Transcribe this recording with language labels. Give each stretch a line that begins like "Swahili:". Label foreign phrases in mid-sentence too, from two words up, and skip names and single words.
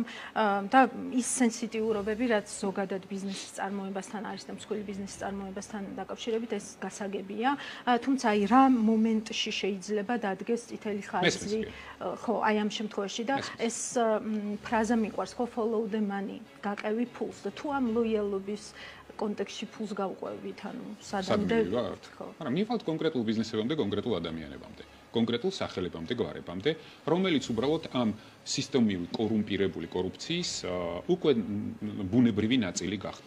Georgian: და ის სენსიტიურობები, რაც ზოგადად ბიზნესის წარმოებასთან არის და მსხვილი ბიზნესის წარმოებასთან დაკავშირებით, ეს გასაგებია. თუმცა აი რა მომენტში შეიძლება დადგეს წითელი ხაზი, ხო, აი ამ შემთხვევაში და ეს ფრაზა მიყვარს, ხო,
English: follow the money,
Georgian: გაყევი ფულს და თუ ამ ლოიალობის კონტექსტში ფულს გავყვევით, ანუ სადამდე ვართ. მაგრამ მივყავთ კონკრეტულ ბიზნესებამდე, კონკრეტულ ადამიანებამდე, კონკრეტულ სახელებამდე, გვარებამდე, რომელიც უბრალოდ ამ სისტემური კორუმპირებული კორუფციის უკვე ბუნებრივი ნაწილი გახდნენ.